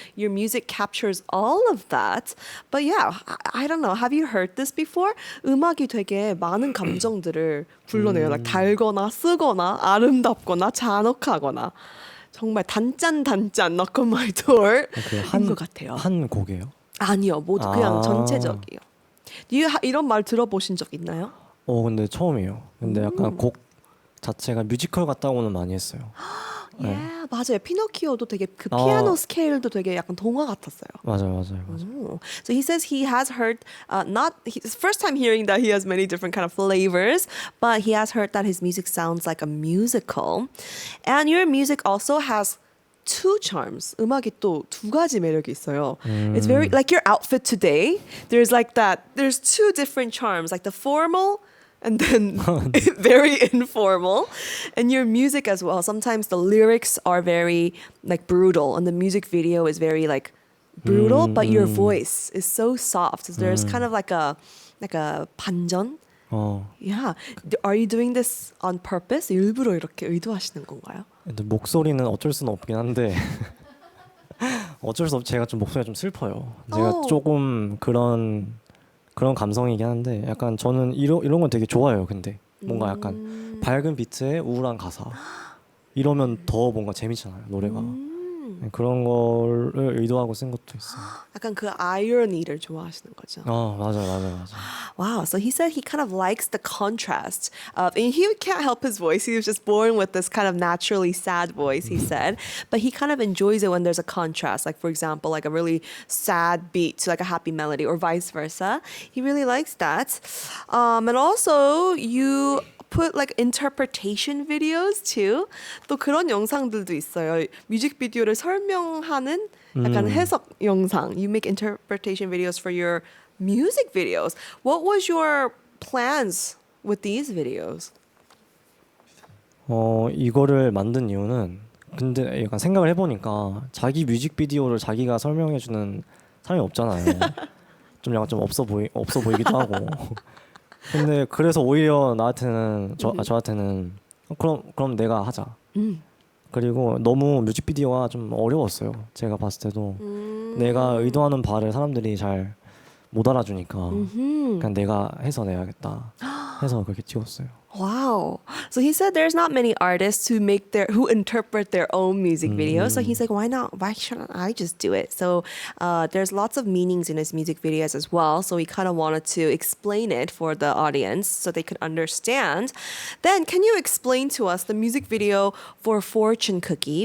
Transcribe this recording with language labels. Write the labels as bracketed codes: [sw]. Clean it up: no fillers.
[en] Your music captures all of that. But yeah, I don't know. Have you heard this before? [ko] 음악이 되게 많은 감정들을 불러내요. [en] like [ko] 달거나 쓰거나 아름답거나 잔혹하거나. 정말 단짠 KNOCKONMYDOOR인 것 같아요. 한 곡이에요? 아니요, 모두 그냥 전체적이요. 이런 말 들어보신 적 있나요? 근데 처음이에요. 근데 약간 곡 자체가 뮤지컬 같다고는 많이 했어요. [en] Yeah, [ko] 맞아요. 피노키오도 되게 그 피아노 스케일도 되게 약간 동화 같았어요. 맞아요. [en] So he says he has heard it's first time hearing that he has many different kind of flavors, but he has heard that his music sounds like a musical. And your music also has 2 charms. [ko] 음악이 또 2가지 매력이 있어요. [en] It's very like your outfit today. There's 2 different charms, like the formal and then very informal. And your music as well. Sometimes the lyrics are very like brutal and the music video is very like brutal, but your voice is so soft. So there's kind of like a [ko] 반전. [en] Yeah. Are you doing this on purpose? [ko] 일부러 이렇게 의도하시는 건가요? 근데 목소리는 어쩔 수는 없긴 한데 어쩔 수 없이 제가 좀 목소리가 좀 슬퍼요. 제가 조금 그런 감성이긴 한데 약간 저는 이런 건 되게 좋아해요. 근데 뭔가 약간 밝은 비트에 우울한 가사 이러면 더 뭔가 재밌잖아요. 노래가. 그런 거를 의도하고 쓴 것도 있어요. 약간 그 아이러니를 좋아하시는 거죠. 맞아요. [en] Wow, so he said he kind of likes the contrast of, and he can't help his voice. He was just born with this kind of naturally sad voice, he said. But he kind of enjoys it when there's a contrast, like for example, like a really sad beat to like a happy melody or vice versa. He really likes that. And also you put like interpretation videos too. [ko] 또 그런 영상들도 있어요. 뮤직비디오를 설명하는 약간 해석 영상. [en] You make interpretation videos for your music videos. What was your plans with these videos? [ko] 이거를 만든 이유는 근데 약간 생각을 해보니까 자기 뮤직비디오를 자기가 설명해주는 사람이 없잖아요. 좀 약간 좀 없어 보이기도 하고. 근데 그래서 오히려 나한테는 저한테는 그럼 내가 하자. 그리고 너무 뮤직비디오가 좀 어려웠어요. 제가 봤을 때도 내가 의도하는 바를 사람들이 잘 못 알아주니까 그냥 내가 해서 내야겠다 해서 그렇게 찍었어요. [en] Wow. So he said there's not many artists who interpret their own music videos. So he's like, why not? Why shouldn't I just do it? So there's lots of meanings in his music videos as well. So he kind of wanted to explain it for the audience so they could understand. Then can you explain to us the music video for Fortune Cookie?